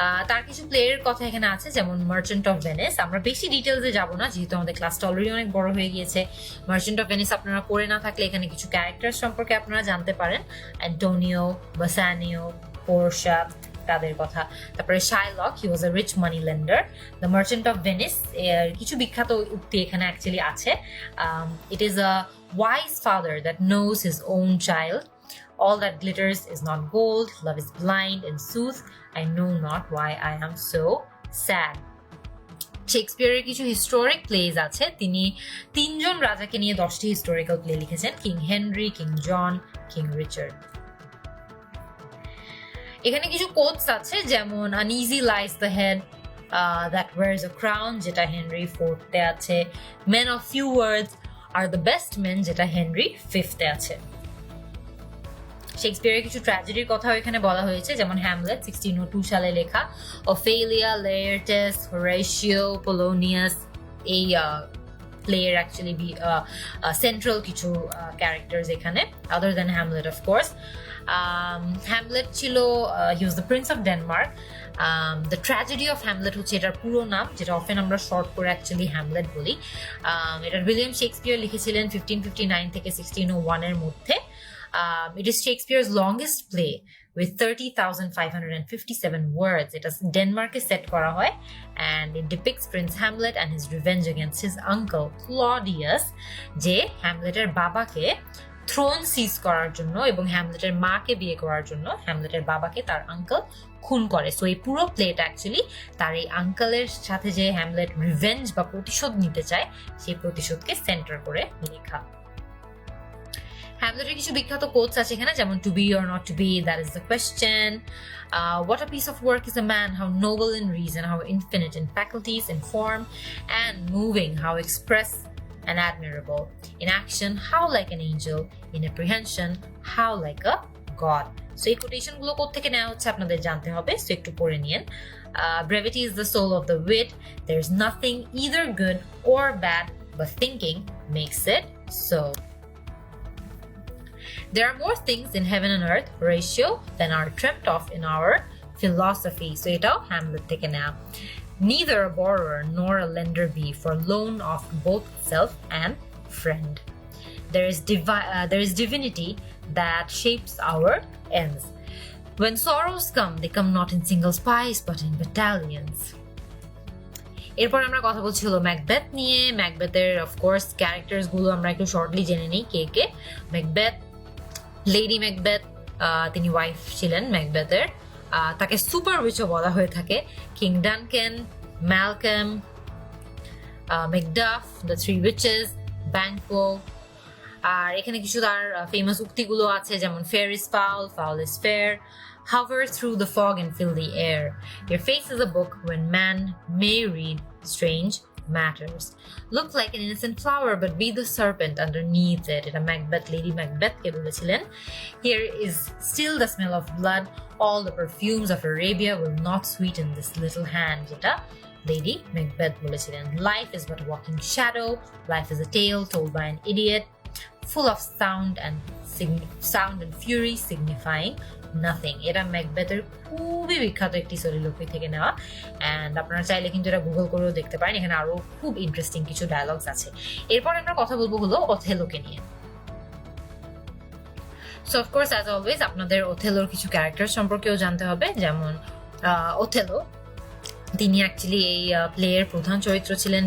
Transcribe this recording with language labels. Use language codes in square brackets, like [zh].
[bn] তার কিছু প্লেয়ের কথা এখানে আছে, যেমন মার্চেন্ট অফ ভেনিস। আমরা বেশি ডিটেলসে যাব না, যেহেতু আমাদের ক্লাসটা অলরেডি অনেক বড় হয়ে গিয়েছে। মার্চেন্ট অফ ভেনিস আপনারা পড়ে না থাকলে এখানে কিছু ক্যারেক্টার সম্পর্কে আপনারা জানতে পারেন, অ্যান্টোনিও, বাসানিও, পোর্শা, তাদের কথা। তারপরে Shylock, [en] He was a rich money lender. [bn] The merchant of Venice এর কিছু বিখ্যাত উক্তি এখানে অ্যাকচুয়ালি আছে। [en] It is a wise father that knows his own child, all that glitters is not gold, love is blind, in sooth I know not why I am so sad. [bn] শেক্সপিয়ারের কিছু historic plays আছে, তিনি 3জন রাজাকে নিয়ে 10টি historical play লিখেছেন, king Henry, king জন, king Richard. এখানে কিছু quotes আছে, যেমন [en] uneasy lies the head that wears a crown, [bn] যেটা হেনরি 4th আছে। [en] men of few words are the best men, [bn] যেটা হেনরি 5th আছে। শেক্সপিয়ারের কিছু ট্র্যাজেডির কথাও এখানে বলা হয়েছে, যেমন হ্যামলেট 1602 সালে লেখা, অফেলিয়া, লেয়ারটেস, হোরেশিও, পোলোনিয়াস। এই প্লেয়ের অ্যাকচুয়ালি সেন্ট্রাল কিছু ক্যারেক্টার্স এখানে, [en] Other than Hamlet of course. [bn] Hamlet ছিল, [en] He was the prince of Denmark. [bn] The tragedy of Hamlet হচ্ছে এটার পুরো নাম, যেটা অফেন আমরা শর্ট করে অ্যাকচুয়ালি হ্যামলেট বলি। এটা উইলিয়াম শেক্সপিয়ার লিখেছিলেন 1559 থেকে 1601 এর মধ্যে। [en] It is Shakespeare's longest play with 30,557 words. It is Denmark'e set [bn] করা হয়, [en] and it depicts Prince Hamlet and his revenge against his uncle Claudius, [bn] যে হ্যামলেটের বাবাকে থ্রোন সিজ করার জন্য এবং হ্যামলেটের মাকে বিয়ে করার জন্য হ্যামলেটের বাবাকে তার আঙ্কেল খুন করে। সো এই পুরো প্লেটা অ্যাকচুয়ালি তার এই আঙ্কেলের সাথে যে হ্যামলেট রিভেঞ্জ বা প্রতিশোধ নিতে চায়, সেই প্রতিশোধকে সেন্টার করে লেখা। হ্যামলেটের কিছু বিখ্যাত কোটস আছে এখানে, যেমন [en] To be or not to be, that is the question, what a piece of work is a man, how noble in reason, how infinite in faculties, in form and moving, how express and admirable, in action how like an angel, in apprehension how like a god. [bn] So এই quotation গুলো কোত্থেকে নেওয়া হচ্ছে আপনাদের জানতে হবে, so একটু পড়ে নিন। [en] Brevity is the soul of the wit, there is nothing either good or bad, but thinking makes it so. There are more things in heaven and earth, Horatio, than are dreamt of in our philosophy. [bn] So এটাও Hamlet থেকে নেওয়া। [en] Neither a borrower nor a lender be, for loan of both self and friend. There is divinity that shapes our ends. When sorrows come, they come not in single spies, but in battalions. [bn] এরপর আমরা কথা বলছি হলো Macbeth নিয়ে। ম্যাকবেথের of course characters গুলো আমরা একটু shortly জেনে নিই কে কে। ম্যাকবেথ, লেডি ম্যাকবেথ, তিনি ওয়াইফ ছিলেন ম্যাকবেথের। তাকে সুপার উইচও বলা হয়ে থাকে। King ডানকেন, Malcolm, Macduff, the three witches, Banquo. আর এখানে কিছু তার ফেমাস উক্তিগুলো আছে, যেমন [en] fair is foul, foul is fair, hover through the fog and fill the air, your face is a book when man may read strange matters, look like an innocent flower but be the serpent underneath it. [bn] এটা Macbeth, lady Macbeth কে বলেছিলেন। [en] Here is still the smell of blood, all the perfumes of Arabia will not sweeten this little hand, [bn] যেটা lady Macbeth বলেছিলেন। [en] Life is but a walking shadow, life is a tale told by an idiot, full of sound and fury signifying nothing. [bn] এটা ম্যাকবেথের খুবই বিখ্যাত একটি soliloquy থেকে নেওয়া, and আপনারা চাইলে কিন্তু এটা গুগল করেও দেখতে পারেন। এখানে আরো খুব ইন্টারেস্টিং কিছু ডায়ালগস আছে। এরপর আমরা কথা বলবো হলো ওথেলোকে নিয়ে। সো অফকোর্স অ্যাজ অলওয়েজ আপনাদের ওথেলোর কিছু ক্যারেক্টার সম্পর্কেও জানতে হবে, যেমন ওথেলো, তিনি অ্যাকচুয়ালি এই প্লেয়ের প্রধান চরিত্র ছিলেন।